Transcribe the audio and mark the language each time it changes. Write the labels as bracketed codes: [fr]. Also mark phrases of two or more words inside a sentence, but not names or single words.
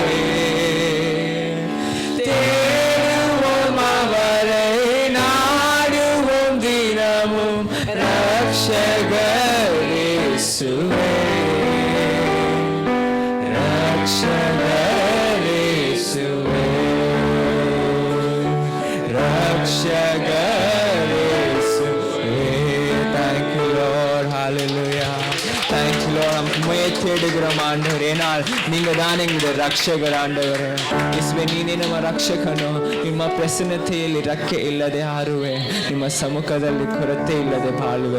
[ta] தேடுவோம் அவரை, நாடுவோம் தினமும் ரட்சகர் இயேசுவே. ரட்சகர் இயேசுவே, ரட்சகர் இயேசுவே. [en] Thank you Lord, hallelujah. Thank you Lord. [ta] உம்மையே தேடுகிறோம் ஆண்டவரே, ஏனால் நீங்க தான் எங்களுடைய ரட்சகர் ஆண்டவரே. [kn] ಯೇಸುವೆ, ನೀನೇ ನಮ್ಮ ರಕ್ಷಕನು. ನಿಮ್ಮ ಪ್ರಸನ್ನತೆಯಲ್ಲಿ ರಕ್ಕೆ ಇಲ್ಲದೆ ಹಾರುವೆ, ನಿಮ್ಮ ಸಮ್ಮುಖದಲ್ಲಿ ಕೊರತೆ ಇಲ್ಲದೆ ಬಾಳುವೆ.